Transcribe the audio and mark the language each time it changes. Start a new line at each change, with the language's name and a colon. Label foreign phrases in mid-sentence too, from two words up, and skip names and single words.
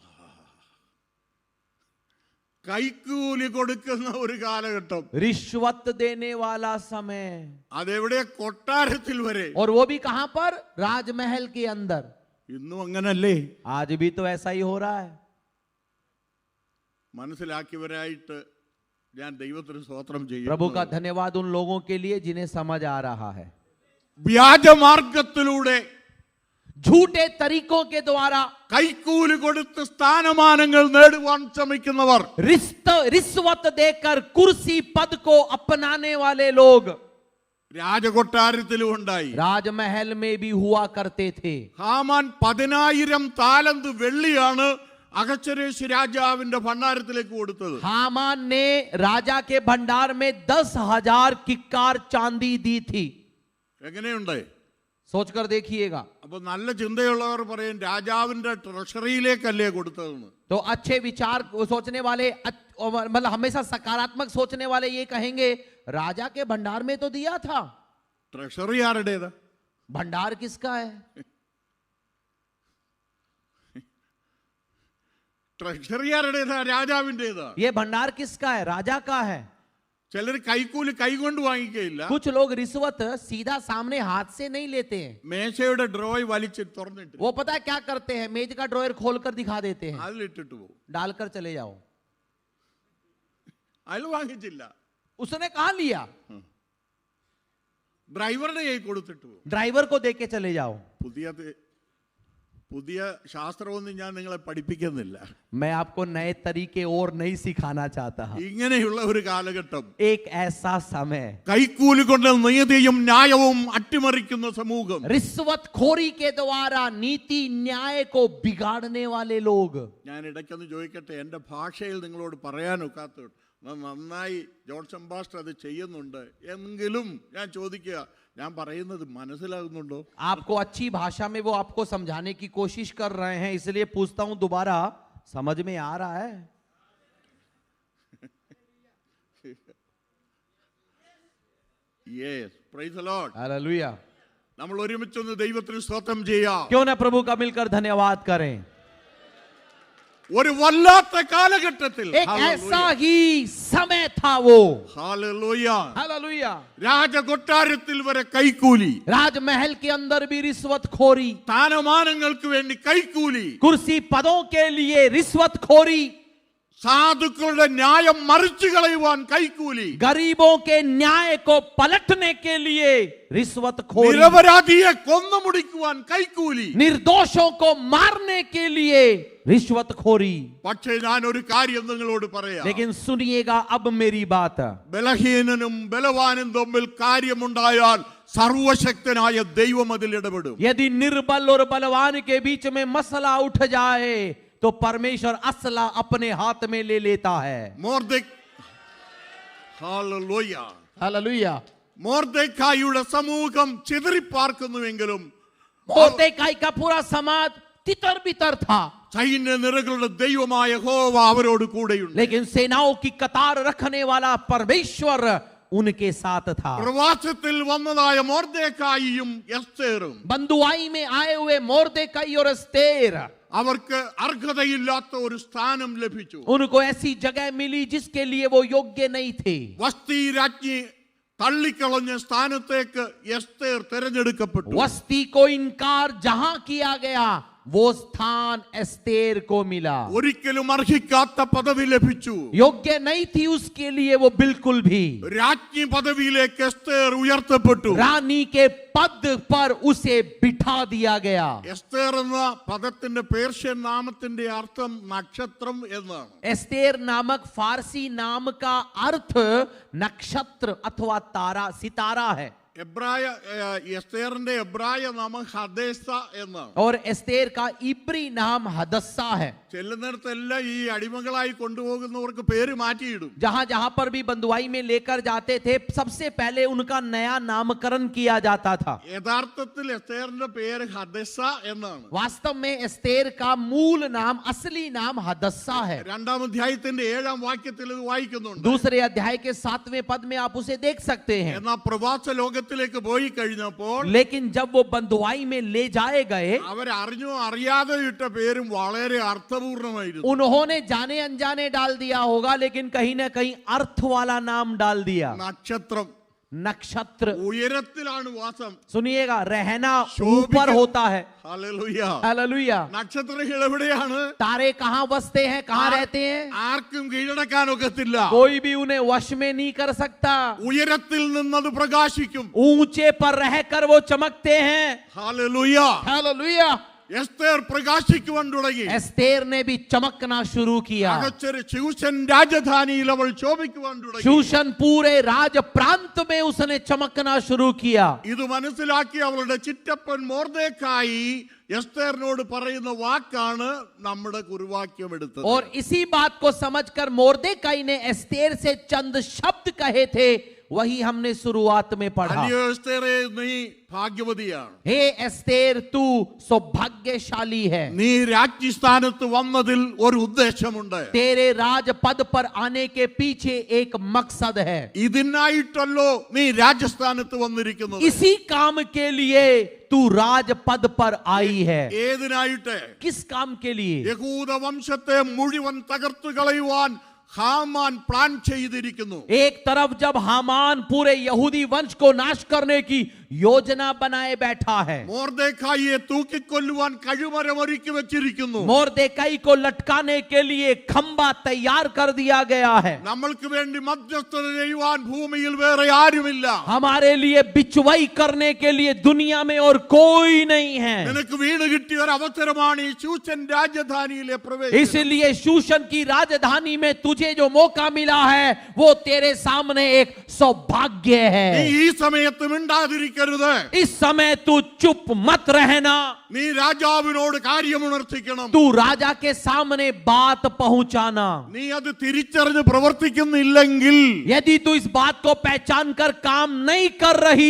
Malayalam: കൈക്കൂലി കൊടുക്കുന്ന ഒരു കാലഘട്ടം.
Hindi: रिश्वत देने वाला समय,
Malayalam: അതെവിടെ? കൊട്ടാരത്തിൽ വരെ.
Hindi: और वो भी कहां पर? राजमहल के अंदर।
Malayalam: ഇന്നും അങ്ങനല്ലേ?
Hindi: आज भी तो ऐसा ही हो रहा है।
Malayalam: മനസ്സിലാക്കിയവരായിട്ട് ഞാൻ ദൈവത്തിന് സ്തോത്രം ചെയ്യും.
Hindi: प्रभु का धन्यवाद उन लोगों के लिए जिन्हें समझ आ रहा है।
Malayalam: വ്യാജമാർഗത്തിലൂടെ
Hindi: झूठे तरीकों के द्वारा
Malayalam: കൈക്കൂലി കൊടുത്ത് സ്ഥാനമാനങ്ങൾ നേടുവാൻ ശ്രമിക്കുന്നവർ,
Hindi: रिश्वत देकर कुर्सी पद को अपनाने वाले लोग
Malayalam: രാജകൊട്ടാരത്തിലും ഉണ്ടായി.
Hindi: राजमहल में भी हुआ करते थे।
Malayalam: ഹാമാൻ 10,000 താലന്ത് വെള്ളിയാണ് അഹശ്വേരോശ് രാജാവിന്റെ ഭണ്ഡാരത്തിലേക്ക് കൊടുത്തത്.
Hindi: हामान ने राजा के भंडार में 10,000 किक्कार चांदी दी थी।
Malayalam: എങ്ങനെയുണ്ട്?
Hindi: सोचकर देखिएगा।
Malayalam: അപ്പൊ നല്ല ചിന്തയുള്ളവർ പറയും രാജാവിന്റെ ട്രഷറിയിലേക്കല്ലേ കൊടുത്തതെന്ന്.
Hindi: तो अच्छे विचार सोचने वाले, मतलब हमेशा सकारात्मक सोचने वाले ये कहेंगे राजा के भंडार में तो दिया था।
Malayalam: ട്രഷറി ആരുടേതാ?
Hindi: भंडार किसका है?
Malayalam: ട്രഷറി ആരുടേതാ? രാജാവിന്റേതാ.
Hindi: ये भंडार किसका है? राजा का है।
Malayalam: ചിലർ കൈക്കൂലി കൈകൊണ്ട് വാങ്ങിക്കയില്ല.
Hindi: कुछ लोग रिश्वत सीधा सामने हाथ से नहीं लेते हैं।
Malayalam: മേശയുടെ ഡ്രോയ് വലിച്ച് തുറന്നിട്ട്
Hindi: वो पता है क्या करते हैं? मेज का ड्रॉयर खोलकर दिखा देते हैं,
Malayalam: അതിലിട്ടിട്ട് പോകും.
Hindi: डालकर चले जाओ।
Malayalam: അയാൾ വാങ്ങിച്ചില്ല,
Hindi: उसने कहा लिया,
Malayalam: ഡ്രൈവറുടെ കൈ കൊടുത്തിട്ട് പോകും.
Hindi: ड्राइवर को देके चले जाओ।
Malayalam: പുതിയ ശാസ്ത്രമൊന്നും ഞാൻ നിങ്ങളെ പഠിപ്പിക്കുന്നില്ല.
Hindi: मैं आपको नए तरीके और नहीं सिखाना चाहता।
Malayalam: ഇങ്ങനെയുള്ള ഒരു കാലഘട്ടം,
Hindi: एक ऐसा समय,
Malayalam: കൈക്കൂലി കൊണ്ട് നീതിയും ന്യായവും അട്ടിമറിക്കുന്ന സമൂഹം,
Hindi: रिश्वतखोरी के द्वारा नीति न्याय को बिगाड़ने वाले लोग।
Malayalam: ഞാൻ ഇടയ്ക്കൊന്ന് ചോദിക്കട്ടെ, എൻ്റെ ഭാഷയിൽ നിങ്ങളോട് പറയാനൊക്കാത്ത നന്നായി ജോൺസൺ പാസ്റ്റർ അത് ചെയ്യുന്നുണ്ട് എങ്കിലും ഞാൻ ചോദിക്കുക, ഞാൻ പറയുന്നത് മനസ്സിലാകുന്നുണ്ടോ?
Hindi: आपको अच्छी भाषा में वो आपको समझाने की कोशिश कर रहे हैं, इसलिए पूछता हूं दोबारा, समझ में आ रहा है?
English: Yes, praise the Lord.
Hindi: हालेलुया।
Malayalam: നമ്മൾ ഒരുമിച്ചൊന്ന് ദൈവത്തിന് സ്തോത്രം ചെയ്യാം.
Hindi: क्यों ना प्रभु का मिलकर धन्यवाद करें।
Malayalam: ഒരു വല്ലാത്ത കാലഘട്ടത്തിൽ
Hindi: एक ऐसा ही समय था वो।
Malayalam: ഹല്ലേലൂയ.
Hindi: हालेलुया।
Malayalam: രാജകൊട്ടാരത്തിൽ വരെ കൈക്കൂലി,
Hindi: राजमहल के अंदर भी रिश्वतखोरी,
Malayalam: സ്ഥാനമാനങ്ങൾക്ക് വേണ്ടി കൈക്കൂലി,
Hindi: कुर्सी पदों के लिए रिश्वतखोरी,
Malayalam: സാധുക്കളുടെ ന്യായം മറിച്ചു കളയുവാൻ കൈക്കൂലി,
Hindi: गरीबों के न्याय को पलटने के लिए रिश्वतखोरी,
Malayalam: നിരപരാധിയെ കൊന്നു മുടിക്കുവാൻ കൈക്കൂലി.
Hindi: निर्दोषों को मारने के लिए रिश्वतखोरी।
Malayalam: പക്ഷേ ഞാൻ ഒരു കാര്യം നിങ്ങളോട് പറയാം.
Hindi: लेकिन सुनिएगा अब मेरी बात,
Malayalam: ബലഹീനനും ബലവാനും തമ്മിൽ കാര്യമുണ്ടായാൽ സർവശക്തനായ ദൈവം അതിൽ ഇടപെടും.
Hindi: यदि निर्बल और बलवान के बीच में मसला उठ जाए तो परमेश्वर असला अपने हाथ में ले लेता है।
Malayalam: ഹല്ലേലൂയ. മോർദെഖായിയുടെ സമൂഹം ചിതറിപ്പാർക്കുന്നുവെങ്കിലും
Hindi: मोर्देकाई का पूरा समाज तितर बितर था,
Malayalam: സൈന്യനിരകളുടെ ദൈവമായ യഹോവ അവരോട് കൂടെയുണ്ട്.
Hindi: लेकिन सेनाओं की कतार रखने वाला परमेश्वर उनके साथ था।
Malayalam: പ്രവാസത്തിൽ വന്നതായ മോർദെഖായിയും എസ്തേറും
Hindi: बंधुआई में आए हुए मोर्देकाई और एस्तेर,
Malayalam: അവർക്ക് അർഹതയില്ലാത്ത ഒരു സ്ഥാനം ലഭിച്ചു.
Hindi: उनको ऐसी जगह मिली जिसके लिए वो योग्य नहीं थे.
Malayalam: വസ്തി രാജ്ഞി തള്ളിക്കളഞ്ഞ സ്ഥാനത്തേക്ക് എസ്തേർ തിരഞ്ഞെടുക്കപ്പെട്ടു.
Hindi: वस्ती को इनकार जहां किया गया वो स्थान एस्तेर को मिला.
Malayalam: ഒരിക്കലും അർഹിക്കാത്ത പദവി ലഭിച്ചു.
Hindi: योग्य नहीं थी उसके लिए वो बिल्कुल भी.
Malayalam: രാജ്ഞി പദവിയിലേക്ക് എസ്തേർ ഉയർത്തപ്പെട്ടു.
Hindi: रानी के पद पर उसे बिठा दिया गया.
Malayalam: എസ്തേർ എന്ന പദത്തിന്റെ പേർഷ്യൻ നാമത്തിന്റെ അർത്ഥം നക്ഷത്രം എന്നാണ്.
Hindi: एस्तेर नामक फारसी नाम का अर्थ नक्षत्र अथवा तारा सितारा है.
Malayalam: എസ്തേറിന്റെ എബ്രായ നാമം ഹദേസ എന്നാണ്.
Hindi: और एस्तेर का इब्री नाम हदस्सा है.
Malayalam: ചെല്ലുന്നിടത്തെല്ലാം ഈ അടിമകളായി കൊണ്ടുപോകുന്നവർക്ക് പേര് മാറ്റിയിടും.
Hindi: जहां जहां पर भी बंधुआई में लेकर जाते थे सबसे पहले उनका नया नामकरण किया जाता था.
Malayalam: യഥാർത്ഥത്തിൽ എസ്തേറിന്റെ പേര് ഹദസ്സ എന്നാണ്.
Hindi: वास्तव में एस्तेर का मूल नाम असली नाम हदस्सा है.
Malayalam: രണ്ടാം അധ്യായത്തിന്റെ 7-ാം വാക്യത്തിൽ ഇത് വായിക്കുന്നുണ്ട്.
Hindi: दूसरे अध्याय के 7वें पद में आप उसे देख सकते हैं.
Malayalam: എന്നാൽ പ്രവാസ ലോകത്തിലേക്ക് പോയി കഴിഞ്ഞപ്പോൾ
Hindi: लेकिन जब वो बंधुआई में ले जाए गए
Malayalam: അവരറിഞ്ഞോ അറിയാതെ ഇട്ട പേരും വളരെ അർത്ഥപൂർണമായിരുന്നു.
Hindi: उन्होंने जाने अनजाने डाल दिया होगा लेकिन कहीं ना कहीं अर्थ वाला नाम डाल दिया.
Malayalam: നക്ഷത്രം
Hindi: नक्षत्र.
Malayalam: ഉയരത്തിലാണ് വാസം.
Hindi: सुनिएगा, रहना शोभित- ऊपर होता है.
Malayalam: ഹല്ലേലൂയ.
Hindi: हालेलुया.
Malayalam: നക്ഷത്രങ്ങൾ എവിടെയാണ്?
Hindi: तारे कहाँ बसते हैं, कहाँ रहते हैं?
Malayalam: ആർക്കും കീഴടക്കാൻ ഒക്കത്തില്ല.
Hindi: कोई भी उन्हें वश में नहीं कर सकता.
Malayalam: ഉയരത്തിൽ നിന്നത് പ്രകാശിക്കും.
Hindi: ऊंचे पर रहकर वो चमकते हैं.
Malayalam: ഹല്ലേലൂയ.
Hindi: हालेलुया.
Malayalam: എസ്തേർ പ്രകാശിക്കുവാൻ തുടങ്ങി.
Hindi: एस्तेर ने भी चमकना शुरू किया.
Malayalam: അകച്ചൊരു ശൂഷൻ രാജധാനിയിൽ അവൾ ശോഭിക്കുവാൻ തുടങ്ങി.
Hindi: शूशन पूरे राज प्रांत में उसने चमकना शुरू किया.
Malayalam: ഇത് മനസ്സിലാക്കി അവളുടെ ചിറ്റപ്പൻ മോർദേഖായി എസ്തേറിനോട് പറയുന്ന വാക്കാണ് നമ്മുടെ കുറുവാക്യം എടുത്തത്.
Hindi: और इसी बात को समझकर मोर्देकाई ने एस्तेर से चंद शब्द कहे थे, वही हमने शुरुआत में पढ़ा.
Malayalam: അല്ലയോ എസ്തേറേ, നീ ഭാഗ്യവതിയാണ്.
Hindi: हे एस्तेर, तू सौभाग्यशाली है.
Malayalam: നീ രാജ്ഞി സ്ഥാനത്ത് വന്നതിൽ ഒരു ഉദ്ദേശമുണ്ട്.
Hindi: तेरे राज पद पर आने के पीछे एक मकसद है.
Malayalam: ഇതിനായിട്ടല്ലോ നീ രാജസ്ഥാനത്ത് വന്നിരിക്കുന്നത്.
Hindi: इसी काम के लिए तू राज पद पर आई है.
Malayalam: ഏതിനായിട്ട്?
Hindi: किस काम के लिए?
Malayalam: യഹൂദ വംശത്തെ മുഴുവൻ തകർത്തു കളയുവാൻ ഹാമാൻ പ്ലാൻ ചെയ്തിരിക്കുന്നു.
Hindi: एक तरफ जब हामान पूरे यहूदी वंश को नाश करने की योजना बनाए बैठा है,
Malayalam: മോർദേഖായിയെ തൂക്കിക്കൊല്ലുവാൻ കഴിമരം ഒരുക്കി വെച്ചിരിക്കുന്നു.
Hindi: मोर्देकाई को लटकाने के लिए खंबा तैयार कर दिया गया है.
Malayalam: നമ്മൾക്ക് വേണ്ടി മധ്യസ്ഥത ചെയ്യുവാൻ ഭൂമിയിൽ വേറെ ആരുമില്ല.
Hindi: हमारे लिए बिचवाई करने के लिए दुनिया में और कोई नहीं है.
Malayalam: നിനക്ക് വീണ് കിട്ടിയ ഒരു അവസരമാണ് ഈ ശൂഷൻ രാജധാനിയിലെ പ്രവേശനം.
Hindi: इसलिए शूशन की राजधानी में तुझे जो मौका मिला है वो तेरे सामने एक सौभाग्य
Malayalam: നീ
Hindi: है.
Malayalam: ഈ സമയത്ത് മിണ്ടാതിരിക്കരുത്.
Hindi: इस समय तू चुप मत रहना.
Malayalam: നീ രാജാവിനോട് കാര്യമുണർത്തിക്കണം.
Hindi: तू राजा के सामने बात पहुंचाना.
Malayalam: നീ അത് തിരിച്ചറിഞ്ഞ് പ്രവർത്തിക്കുന്നില്ലെങ്കിൽ
Hindi: यदि तू इस बात को पहचान कर काम नहीं कर रही,